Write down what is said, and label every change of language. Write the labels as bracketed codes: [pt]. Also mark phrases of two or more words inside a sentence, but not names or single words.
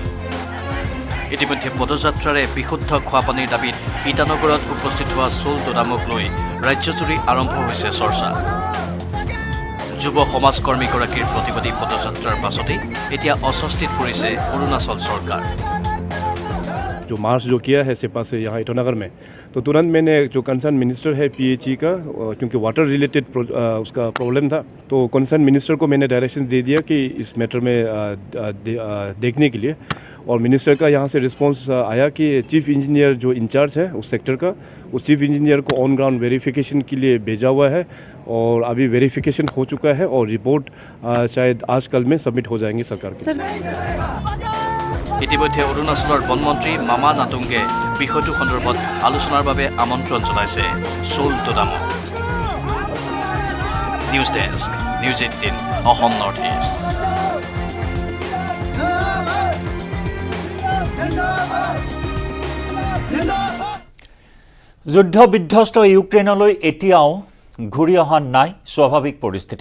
[as] ইতিমধ্যে পদযাত্ৰাৰে বিশুদ্ধ খোৱাপানীৰ দাবীত ইটানগৰত উপস্থিত হোৱা চোল দোদামক লৈ ৰাজ্যজুৰি আৰম্ভ হৈছে চৰ্চা। যুৱ সমাজকৰ্মীগৰাকীৰ প্ৰতিবাদী পদযাত্ৰাৰ পাছতেই এতিয়া অস্বস্তিত পৰিছে অৰুণাচল চৰকাৰ। [hi] जो मार्च जो किया है सेप्पा से यहाँ ईटानगर में, तो तुरंत मैंने जो [en] concern minister [hi] है पीएचई का, क्योंकि [en] water related [hi] उसका प्रॉब्लम था, तो [en] concern minister [hi] को मैंने डायरेक्शन दे दिया कि इस मैटर में देखने के लिए। और मिनिस्टर का यहाँ से रिस्पांस आया कि [en] chief engineer [hi] जो इंचार्ज है उस सेक्टर का, उस [en] chief engineer [hi] को [en] on ground verification [hi] के लिए भेजा हुआ है और अभी वेरिफिकेशन हो चुका है और रिपोर्ट शायद आज कल में सबमिट हो जाएंगे सरकार के। [as] ইতিমধ্যে অৰুণাচলৰ বনমন্ত্ৰী মামা নাটুংগে বিষয়টো সন্দৰ্ভত আলোচনাৰ বাবে আমন্ত্ৰণ জনাইছে চোল টোডামক। [en] News Desk, [as] নিউজ 18 অসম নৰ্থ ইষ্ট। যুদ্ধ বিধ্বস্ত ইউক্ৰেইনলৈ এতিয়াও ঘূৰি অহা নাই স্বাভাৱিক পৰিস্থিতি।